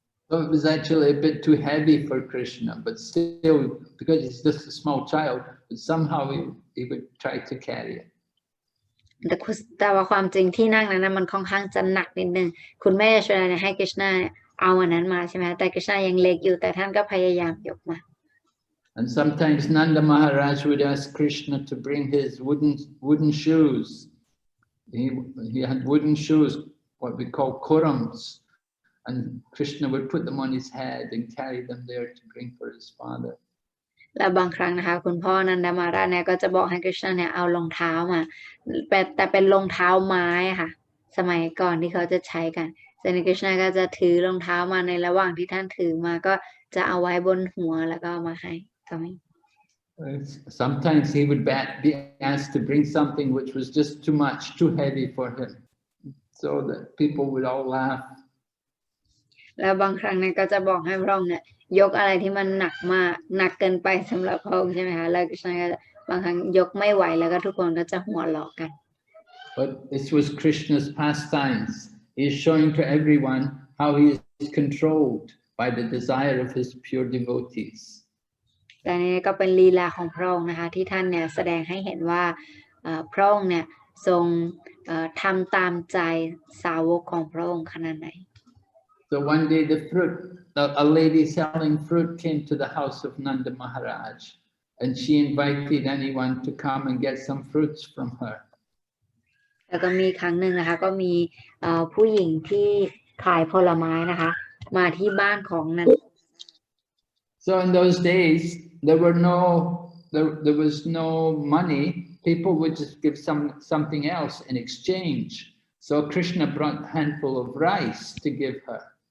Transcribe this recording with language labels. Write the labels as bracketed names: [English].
[English] So it was actually a bit too heavy for Krishna, but still, because he's just a small child, but somehow he would try to carry it. [Thai] แต่ว่าความจริงที่นั่งนั้นมันค่อนข้างจะหนักนิดนึงคุณแม่ยโชดาเนี่ยให้กฤษณาเอาอันนั้นมาใช่ไหมแต่กฤษณายังเล็กอยู่แต่ท่านก็พยายามยกมา [English] And sometimes Nanda Maharaj would ask Krishna to bring his wooden shoes. He had wooden shoes, what we call kurams, and Krishna would put them on his head and carry them there to bring for his father. [Thai] และบางครั้งนะคะคุณพ่อนันดามาราเนี่ยก็จะบอกให้กฤษณาเนี่ยเอารองเท้ามาแต่เป็นรองเท้าไม้ค่ะสมัยก่อนที่เขาจะใช้กันแต่กฤษณาก็จะถือรองเท้ามาในระหว่างที่ท่านถือมาก็จะเอาไว้บนหัวแล้วก็เอามาให้ก็มี [English] Sometimes he would be asked to bring something which was just too much, too heavy for him, so that people would all laugh. [Thai] แล้วบางครั้งเนี่ยก็จะบอกให้พระองค์เนี่ยยกอะไรที่มันหนักมากหนักเกินไปสำหรับพระองค์ใช่ไหมคะแล้วกฤษณาก็บางครั้งยกไม่ไหวแล้วก็ทุกคนก็จะหัวเราะกัน [English] But this was Krishna's pastimes. He is showing to everyone how he is controlled by the desire of his pure devotees. [Thai] แต่นี่ก็เป็นลีลาของพระองค์นะคะที่ท่านเนี่ยแสดงให้เห็นว่าพระองค์เนี่ยทรงทำตามใจสาวกของพระองค์ขนาดไหน [English] So one day a lady selling fruit came to the house of Nanda Maharaj, and she invited anyone to come and get some fruits from her. [Thai] แล้วก็มีครั้งหนึ่งนะคะก็มีผู้หญิงที่ขายผลไม้นะคะมาที่บ้านของนัน [English] So in those days there was no money. People would just give something else in exchange. So Krishna brought a handful of rice to give her.